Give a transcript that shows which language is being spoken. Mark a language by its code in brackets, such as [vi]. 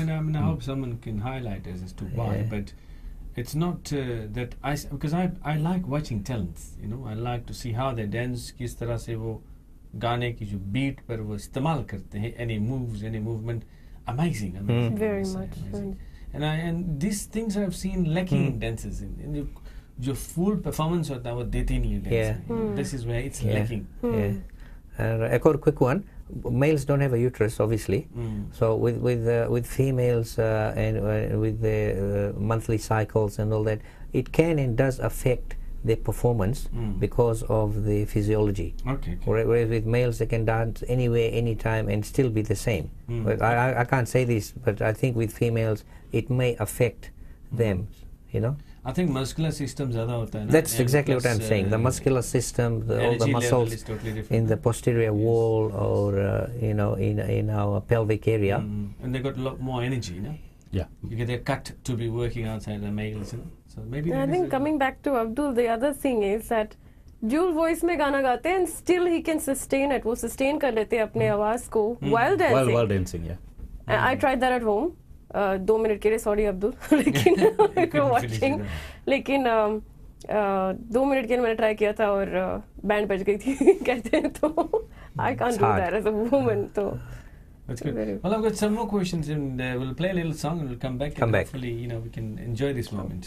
[en] I mean, I hope someone can highlight as to why, but it's not that because I like watching talents. You know, I like to see how they dance, [hi] किस तरह से वो गाने की जो beat पर वो इस्तेमाल करते हैं, [en] any moves, any movement. Amazing. Very much. And these things I've seen lacking in dances. [hi] In जो full performance होता है वो देते नहीं है dance. [en] This is where it's lacking. A quick one. Males don't have a uterus, obviously. So with females and with the monthly cycles and all that, it can and does affect their performance because of the physiology. Whereas with males, they can dance anywhere, anytime, and still be the same. But I can't say this, but I think with females, it may affect them. You know. [hi] I think muscular system ज़्यादा होता है ना. [en] That's exactly what I'm saying. The muscular system, all the muscles totally in the posterior wall, or in our pelvic area. And they got a lot more energy, no? Yeah. Because they're cut to be working outside the males, you know? So maybe. I think coming back to Abdul, the other thing is that dual voice [hi] में गाना गाते हैं [en] and still he can sustain it. [hi] वो sustain कर लेते हैं अपने आवाज को [en] while dancing. While dancing, yeah. I tried that at home. [hi] 2 minute के लिए sorry अब्दुल लेकिन [en] if you're watching [hi] लेकिन 2 मिनट के लिए मैंने ट्राई किया था और बैंड बज गई थी कहते हैं तो [en] I can't do that as a woman [hi] तो. [en] That's good. Well, I've got some more questions and we'll play a little song and we'll come back. Hopefully, we can enjoy this moment.